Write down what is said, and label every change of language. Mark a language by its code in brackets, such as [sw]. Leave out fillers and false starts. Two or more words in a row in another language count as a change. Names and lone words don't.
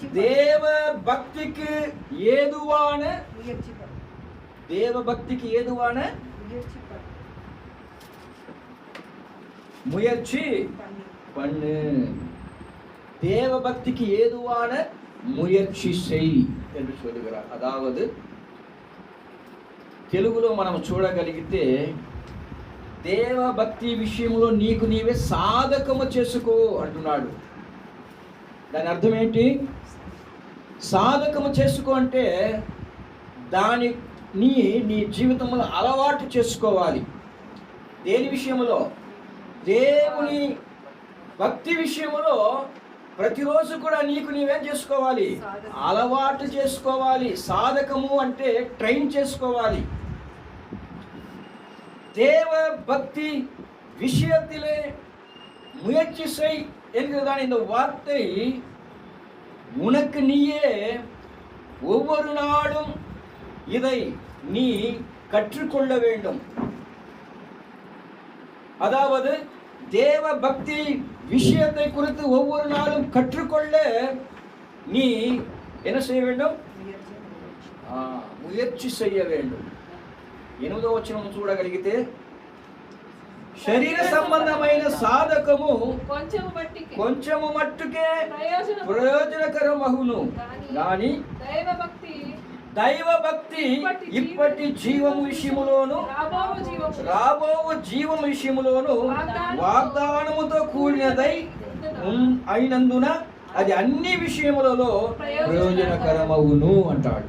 [ta] தேவ பக்திக்கு ஏதுவான முயற்சி, தேவ பக்திக்கு ஏதுவான முயற்சி பண்ணு. தேவ பக்திக்கு ஏதுவான முயற்சி செய் என்று சொல்லுகிறார். [te] అதாவது తెలుగులో మనం చూడగలిగితే దేవ భక్తి విషయంలో నీకు నీవే సాధకము చేసుకో అంటున్నాడు. దాని అర్థం ఏంటి? సాధకము చేసుకో అంటే దాని నీ జీవితంలో అలవాటు చేసుకోవాలి. దేని విషయంలో? దేవుని భక్తి విషయంలో ప్రతిరోజు కూడా నీకు నీవేం చేసుకోవాలి, అలవాటు చేసుకోవాలి. సాధకము అంటే ట్రైన్ చేసుకోవాలి. [ta] தேவ பக்தி விஷயத்திலே முயற்சி செய் என்கிறதான இந்த வார்த்தை உனக்கு நீயே ஒவ்வொரு நாளும் இதை நீ கற்றுக்கொள்ள வேண்டும். அதாவது தேவ பக்தி விஷயத்தை குறித்து ஒவ்வொரு நாளும் கற்றுக்கொள்ள நீ என்ன செய்ய வேண்டும்? முயற்சி செய்ய வேண்டும். [te] 8వ వచనం చూడగలిగితే శరీర సంబంధమైన సాధకము కొంచెము మట్టుకే ప్రయోజనకరమగును, కానీ దైవ భక్తి ఇప్పటి జీవము విషయములోను రాబోవు జీవము విషయములోను వాగ్దానముతో కూడినదై అయినందున అది అన్ని విషయములలో ప్రయోజనకరమగును అంటాడు.